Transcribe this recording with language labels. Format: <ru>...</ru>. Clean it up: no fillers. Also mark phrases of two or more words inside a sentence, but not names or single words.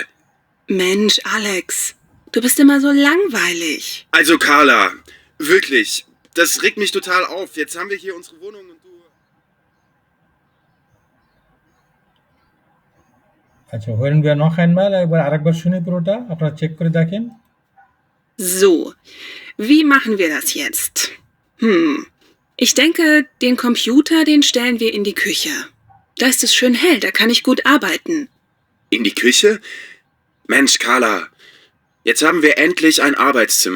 <de>Mensch, Alex, du bist immer so langweilig. Also Carla, wirklich, das regt mich total auf. Jetzt haben wir hier unsere Wohnung und du... আচ্ছা, hören wir noch einmal,</de> <bn>একবার আরেকবার শুনি পুরোটা, আপনারা চেক করে দেখেন।</bn> <de>So, wie machen wir das jetzt? Ich denke, den Computer, den stellen wir in die Küche. Da ist es schön hell, da kann ich gut arbeiten. In die Küche? Mensch, Carla, jetzt haben wir endlich ein Arbeitszimmer.</de>